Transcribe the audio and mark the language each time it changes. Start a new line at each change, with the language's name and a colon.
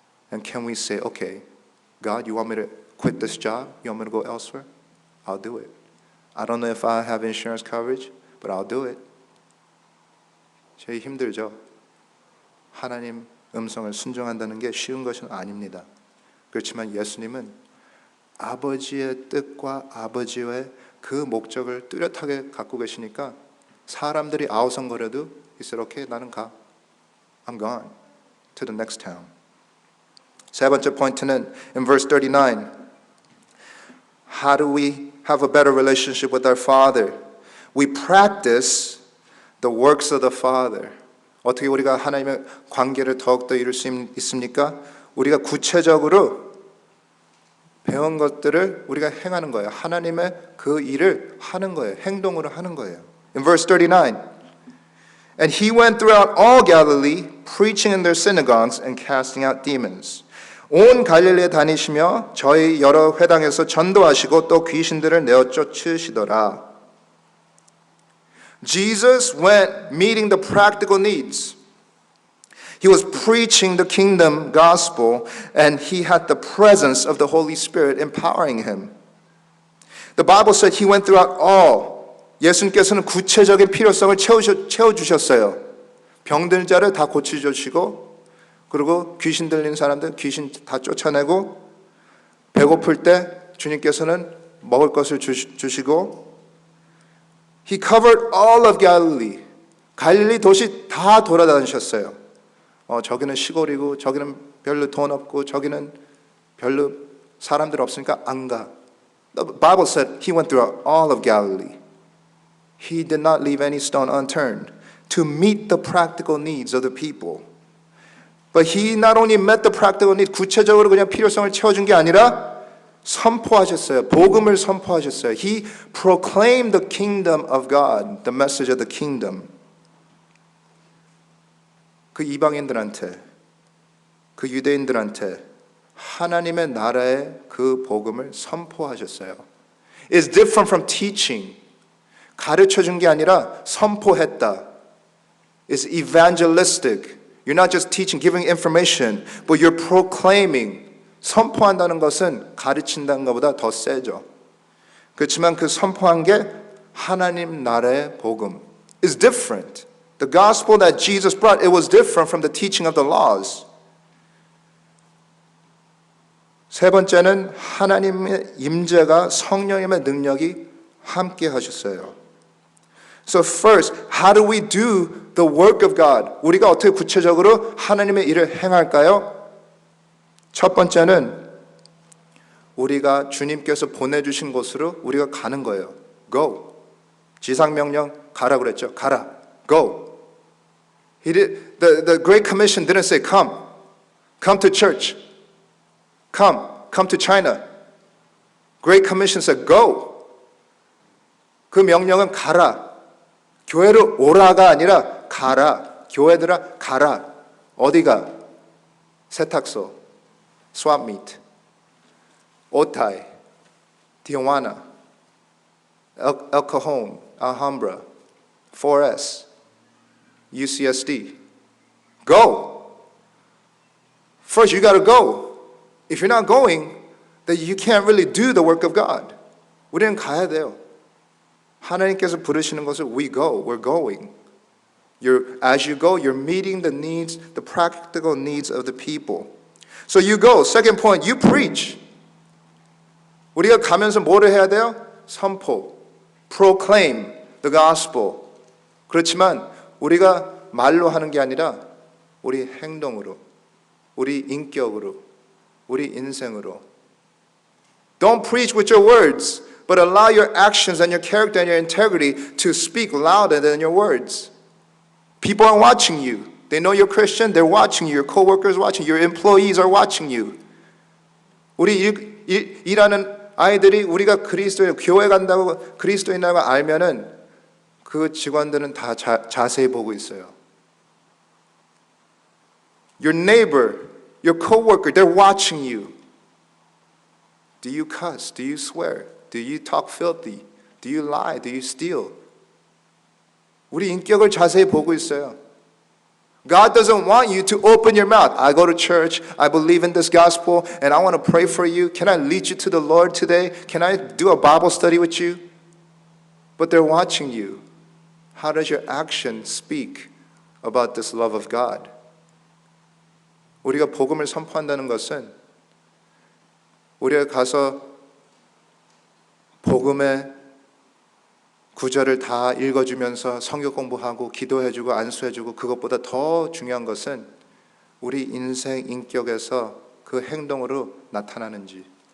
English: And can we say, okay, God, you want me to quit this job? You want me to go elsewhere? I'll do it. I don't know if I have insurance coverage, but I'll do it.
Korean: 제일 힘들죠. 하나님 음성을 순종한다는 게 쉬운 것은 아닙니다. 그렇지만 예수님은 아버지의 뜻과 아버지의 그 목적을 뚜렷하게 갖고 계시니까 사람들이 아우성거려도
English: He said, okay,
Korean: 나는 가.
English: I'm gone to the next town.
Korean: 세 번째 포인트는
English: in verse 39. How do we have a better relationship with our Father? We practice the works of the Father.
Korean: 어떻게 우리가 하나님의 관계를 더욱더 이룰 수 있습니까? 우리가 구체적으로 배운 것들을 우리가 행하는 거예요. 하나님의 그 일을 하는 거예요. 행동으로 하는 거예요.
English: In verse 39, and he went throughout all Galilee, preaching in their synagogues and casting out demons.
Korean: 온 갈릴리에 다니시며 저희 여러 회당에서 전도하시고 또 귀신들을 내어 쫓으시더라.
English: Jesus went meeting the practical needs. He was preaching the kingdom gospel and he had the presence of the Holy Spirit empowering him. The Bible said he went throughout all.
Korean: 예수님께서는 구체적인 필요성을 채워주셨어요. 병든 자를 다 고쳐주시고 그리고 귀신 들린 사람들 귀신 다 쫓아내고 배고플 때 주님께서는 먹을 것을 주시고
English: He covered all of Galilee.
Korean: 갈릴리 도시 다 돌아다니셨어요. 저기는 시골이고 저기는 별로 돈 없고 저기는 별로 사람들 없으니까 안 가.
English: The Bible said he went through all of Galilee. He did not leave any stone unturned to meet the practical needs of the people. But he not only met the practical need,
Korean: 구체적으로 그냥 필요성을 채워준 게 아니라 선포하셨어요. 복음을 선포하셨어요.
English: He proclaimed the kingdom of God, the message of the kingdom.
Korean: 그 이방인들한테, 그 유대인들한테 하나님의 나라의 그 복음을 선포하셨어요.
English: It's different from teaching.
Korean: 가르쳐 준 게 아니라 선포했다.
English: It's evangelistic. You're not just teaching, giving information, but you're proclaiming.
Korean: 선포한다는 것은 가르친다는 것보다 더 세죠. 그렇지만 그 선포한 게 하나님 나라의 복음.
English: It's different. The gospel that Jesus brought, it was different from the teaching of the laws.
Korean: 세 번째는 하나님의 임재가 성령님의 능력이 함께 하셨어요.
English: So first, how do we do the work of God?
Korean: 우리가 어떻게 구체적으로 하나님의 일을 행할까요? 첫 번째는 우리가 주님께서 보내주신 곳으로 우리가 가는 거예요. Go. 지상명령 가라 그랬죠. 가라. Go.
English: The Great Commission didn't say come. Come to church. Come to China. Great Commission said go.
Korean: 그 명령은 가라. 교회로 오라가 아니라 가라. 교회들아 가라. 어디가? 세탁소, swap meet, 오타이, 티juana,
English: El Cajon, Alhambra, 4S, UCSD. Go. First, you got to go. If you're not going, then you can't really do the work of God.
Korean: 우리는 가야 돼요. 하나님께서 부르시는 것을
English: we go, we're going. As you go, you're meeting the needs, the practical needs of the people. So you go. Second point, you preach.
Korean: 우리가 가면서 뭐를 해야 돼요?
English: 선포, proclaim the gospel.
Korean: 그렇지만 우리가 말로 하는 게 아니라 우리 행동으로, 우리 인격으로, 우리 인생으로.
English: Don't preach with your words, but allow your actions and your character and your integrity to speak louder than your words. People are watching you. They know you're Christian. They're watching you. Your coworkers are watching you. Your employees are watching you.
Korean: 우리 일하는 아이들이 우리가 그리스도인 교회 간다고 그리스도인이라고 알면은 그 직원들은 다 자세히 보고 있어요.
English: Your neighbor, your coworker, they're watching you. Do you cuss? Do you swear? Do you talk filthy? Do you lie? Do you steal?
Korean: 우리 인격을 자세히 보고 있어요.
English: God doesn't want you to open your mouth. I go to church, I believe in this gospel, and I want to pray for you. Can I lead you to the Lord today? Can I do a Bible study with you? But they're watching you. How does your action speak about this love of God?
Korean: 우리가 복음을 선포한다는 것은 우리가 가서 복음의 구절을 다 읽어주면서 성경 공부하고 기도해주고 안수해주고 그것보다 더 중요한 것은 우리 인생 인격에서 그 행동으로 나타나는지